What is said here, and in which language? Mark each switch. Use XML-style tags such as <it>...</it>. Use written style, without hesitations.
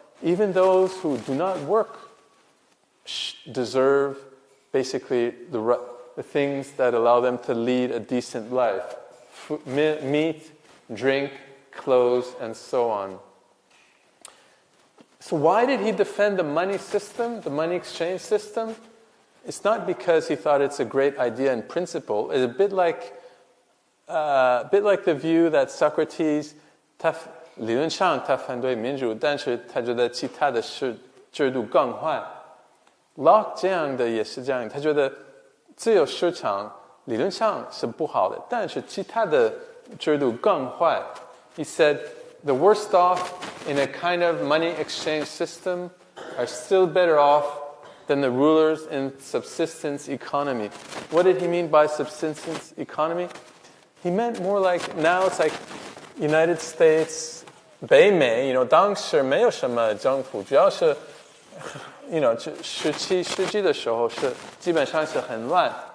<en>Even those who do not work deserve basically the things that allow them to lead a decent life. Meat, drink, clothes, and so on. So why did he defend the money system, the money exchange system? It's not because he thought it's a great idea in principle. It's a bit like the view that</en> <zh>Socrates 理论上他反对民主，但是他觉得其他的制度更坏。 Locke 这样的也是这样，他觉得自由市场理论上是不好的，但是其他的制度更坏。</zh> <en>He said the worst off in a kind of money exchange system are still better off than the rulers in subsistence economy. What did he mean by subsistence economy? He meant more like, now it's like United States,</en> <zh>北美, 当时没有什么政府，主要是17世纪的时候是基本上是很乱。</zh>